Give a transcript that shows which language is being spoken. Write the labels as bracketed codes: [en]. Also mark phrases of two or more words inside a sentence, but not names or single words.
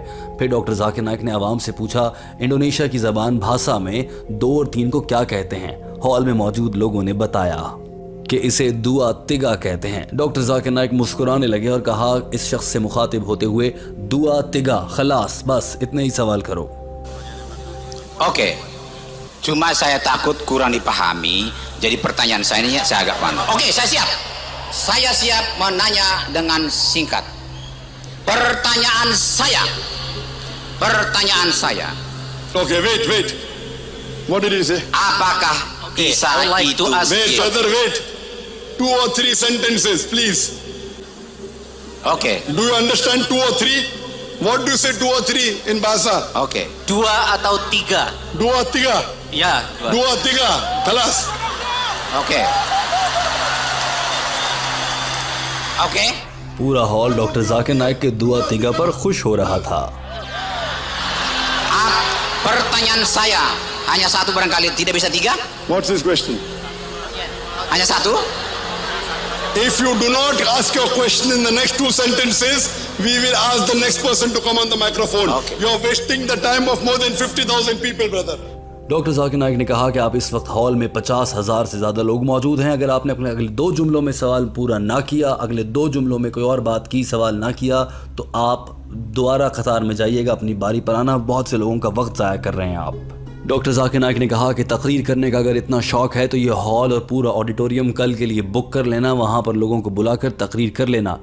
[hi] फिर डॉक्टर जाकिर नाइक ने आवाम से पूछा, इंडोनेशिया की ज़बान भाषा में 2 और 3 को क्या कहते हैं। हॉल में मौजूद लोगों ने बताया कि इसे [id] dua tiga [hi] कहते हैं। डॉक्टर जाकिर नाइक मुस्कुराने लगे और कहा इस शख्स से मुखातिब होते हुए, [id] dua tiga, [hi] खलास, बस इतने ही सवाल करो। [id] Oke. Cuma saya takut kurang dipahami. Jadi pertanyaan saya ini saya agak panas. Oke, saya siap. Saya siap menanya dengan singkat. Pertanyaan saya. [en] Okay, wait. What did he say? [id] Apakah Isa [en] I would like [id] itu [en] to ask Wait, you. brother, wait. 2 or 3 sentences, please. [id] Oke. [en] Do you understand 2 or 3? What do you say 2 or 3 in bahasa? [id] Oke. 2 atau 3? [en] 2 or 3? [id] Ya, 2. [en] 2 or 3? Kalas. [id] Oke. Oke. [hi] पूरा हॉल डॉक्टर जाकिर नाइक के [id] dua tiga [hi] पर खुश हो रहा था। [id] Pertanyaan saya hanya satu barangkali, tidak bisa 3? [en] What's his question? [id] Hanya satu? [en] If you do not ask your question in the next 2 sentences, we will ask the next person to come on the microphone. Okay. You're wasting the time of more than 50,000 people, brother. [hi] डॉक्टर जाकिर नाइक ने कहा कि आप इस वक्त हॉल में 50,000 से ज़्यादा लोग मौजूद हैं। अगर आपने अपने अगले 2 जुमलों में सवाल पूरा ना किया, अगले 2 जुमलों में कोई और बात की, सवाल ना किया, तो आप दोबारा कतार में जाइएगा, अपनी बारी पर आना। बहुत से लोगों का वक्त ज़ाया कर रहे हैं आप। डॉक्टर जाकिर नाइक ने कहा कि तकरीर करने का अगर इतना शौक़ है तो ये हॉल और पूरा ऑडिटोरियम कल के लिए बुक कर लेना, वहाँ पर लोगों को बुलाकर तकरीर कर लेना।